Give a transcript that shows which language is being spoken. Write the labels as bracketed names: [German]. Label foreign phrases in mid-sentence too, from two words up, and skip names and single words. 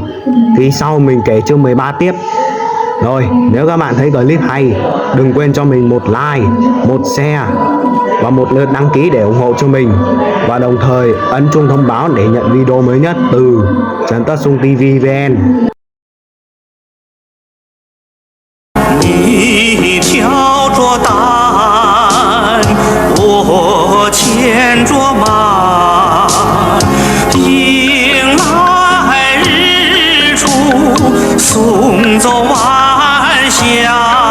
[Vietnamese] Thì sau mình kể chương 13 tiếp. Rồi, nếu các bạn thấy clip hay, đừng quên cho mình một like, một share và một lượt đăng ký để ủng hộ cho mình. Và đồng thời ấn chuông thông báo để nhận video mới nhất từ Trần Tất Sung TV VN. [Chinese] 你挑着担，我牵着马，迎来日出，送走晚霞。